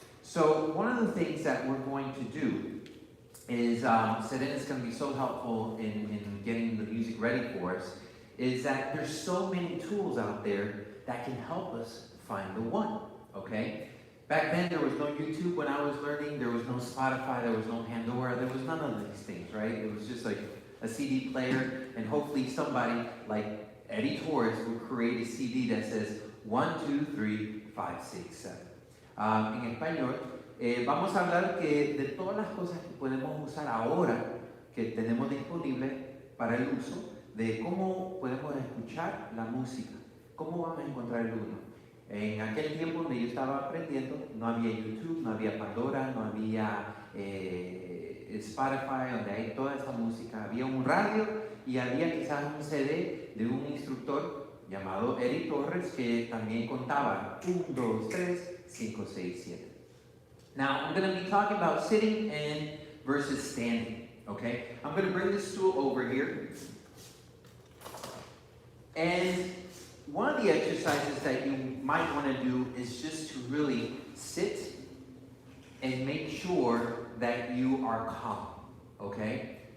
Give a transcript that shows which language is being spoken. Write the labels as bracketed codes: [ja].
[en] So one of the things that we're going to do is, Serena's going to be so helpful in getting the music ready for us, is that there's so many tools out there that can help us find the one, okay? Back then, there was no YouTube when I was learning, there was no Spotify, there was no Pandora, there was none of these things, right? It was just like a CD player, and hopefully somebody like Eddie Torres would create a CD that says 1, 2, 3, 5, 6, 7. [es] En español, vamos a hablar que de todas las cosas que podemos usar ahora, que tenemos disponibles para el uso, de cómo podemos escuchar la música, cómo vamos a encontrar el uno. En aquel tiempo donde yo estaba aprendiendo, no había YouTube, no había Pandora, no había Spotify, donde hay toda esa música. Había un radio y había quizás un CD de un instructor llamado Eddie Torres que también contaba 1, 2, 3, 5, 6, 7. [en] Now, I'm going to be talking about sitting and versus standing, okay? I'm going to bring this stool over here. And one of the exercises that you might want to do is just to really sit and make sure that you are calm, okay?